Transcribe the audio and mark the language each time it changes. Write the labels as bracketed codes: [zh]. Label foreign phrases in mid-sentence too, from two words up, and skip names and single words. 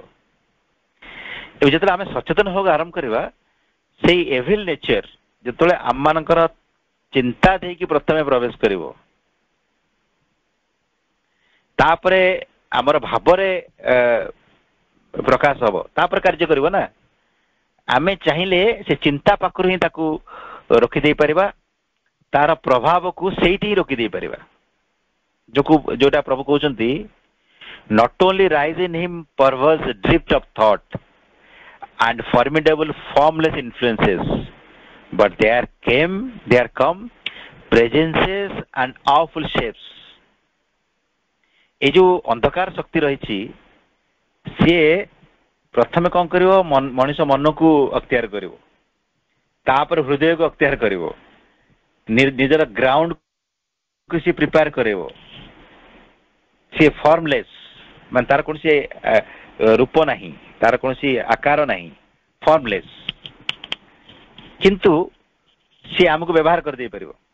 [or] ଏବେ ଯେତେବେଳେ ଆମେ ସଚେତନ ହେବାକୁ ଆରମ୍ଭ କରିବା, ସେଇ [en] evil nature [or] ଯେତେବେଳେ ଆମମାନଙ୍କର ଚିନ୍ତା ଦେଇକି ପ୍ରଥମେ ପ୍ରବେଶ କରିବ, ତାପରେ ଆମର ଭାବରେ ପ୍ରକାଶ ହବ, ତାପରେ କାର୍ଯ୍ୟ କରିବ ନା। ଆମେ ଚାହିଁଲେ ସେ ଚିନ୍ତା ପାଖରୁ ହିଁ ତାକୁ ରୋକିଦେଇ ପାରିବା, ତାର ପ୍ରଭାବକୁ ସେଇଠି ହିଁ ରୋକିଦେଇ ପାରିବା। ଯୋଉଟା ପ୍ରଭୁ କହୁଛନ୍ତି, [en] not only rise in him perverse drift of thought and formidable formless influences, but there come presences and awful shapes. [or] এই ଯୋଉ ଅନ୍ଧକାର ଶକ୍ତି ରହିଛି, ସିଏ ପ୍ରଥମେ କଣ କରିବ, ମଣିଷ ମନକୁ ଅକ୍ତିଆର କରିବ, ତାପରେ ହୃଦୟକୁ ଅକ୍ତିଆର କରିବ, ନିଜର ଗ୍ରାଉଣ୍ଡକୁ ସିଏ ପ୍ରିପେୟାର କରିବ। ସିଏ ଫର୍ମଲେସ୍, ମାନେ ତାର କୌଣସି ରୂପ ନାହିଁ, ତାର କୌଣସି ଆକାର ନାହିଁ, ଫର୍ମଲେସ୍, କିନ୍ତୁ ସିଏ ଆମକୁ ବ୍ୟବହାର କରିଦେଇ ପାରିବ।